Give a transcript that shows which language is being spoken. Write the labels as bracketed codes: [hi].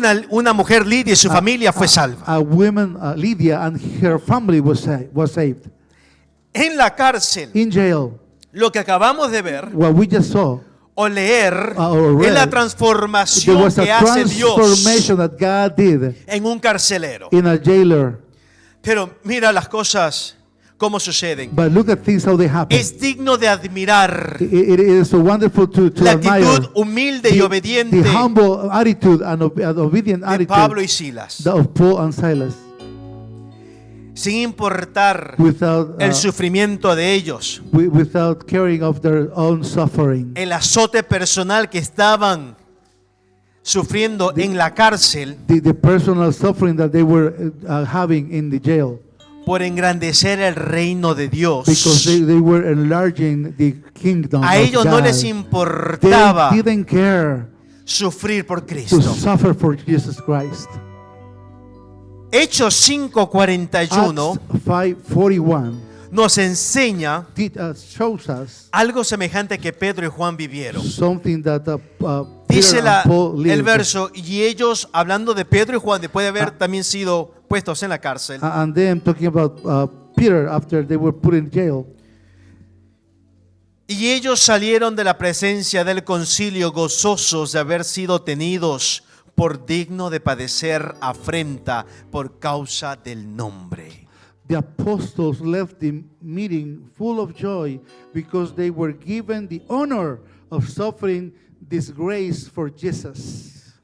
[es] una mujer Lidia y su familia fue salva. [en] a woman, Lydia, and her family was saved. [es] En la cárcel, [en] In jail, [es] lo que acabamos de ver [en] what we just saw, [es] o leer [en] or [es] es la [en] read, there [es] transformación [en] was a [es] que hace Dios [en] transformation that God did [es] en un carcelero. [en] in a jailer. [es] Pero mira las cosas cómo suceden. [en] But look at things how they happen. [es] Es digno de admirar [en] It is so wonderful to [es] la [en] admire [es] actitud humilde y obediente [en] the humble attitude and obedient [es] de Pablo y [en] attitude [es] Silas, [en] of Paul and Silas, [es] sin importar [en] without [es] el sufrimiento de ellos, [en] without caring of their own suffering. [es] el azote personal que estaban sufriendo en la cárcel [en] The personal suffering that they were having in the jail, [es] por engrandecer el reino de Dios. [en] because they were enlarging the kingdom [es] A [en] of [es] ellos no [en] God. [es] les [en] They [es] importaba [en] didn't care [es] sufrir por [en] to [es] Cristo. [en] suffer for Jesus Christ. [es] Hechos 5:41 [en] Acts 5:41 [es] nos enseña [en] shows us [es] algo semejante que Pedro y Juan vivieron. [en] something that [es] Dice [en] Peter and Paul [es] el [en] lived. [es] verso, y ellos, hablando de Pedro y Juan, después de haber también sido puestos en la cárcel, [en] And then talking about Peter after they were put in jail. [es] y ellos salieron de la presencia del concilio gozosos de haber sido tenidos por digno de padecer afrenta por causa del nombre. [en] The apostles left the meeting full of joy because they were given the honor of suffering disgrace for Jesus.